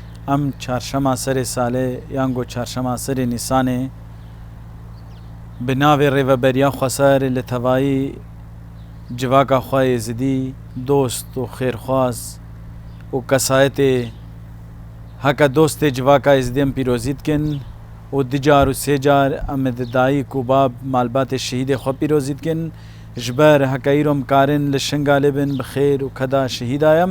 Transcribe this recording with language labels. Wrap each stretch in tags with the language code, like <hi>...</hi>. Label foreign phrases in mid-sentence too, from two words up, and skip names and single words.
<ku>ام چهارشەمە سەرێ ساڵێ یانگۆ چهارشەمە سەرێ نیسانێ bi navê rêveberiya Xweser li tevayî civaka xwe Êzidî dost û xêrxwaz û kesayetê heke dostê civaka Êzidî em pîrozî dikin û di car û sê car em di dayîk û bab malbatê şehîdê xwe pîrozî dikin ji ber heke îro em karin li Şingalê bin bi xêr û keda şehîda em.</ku>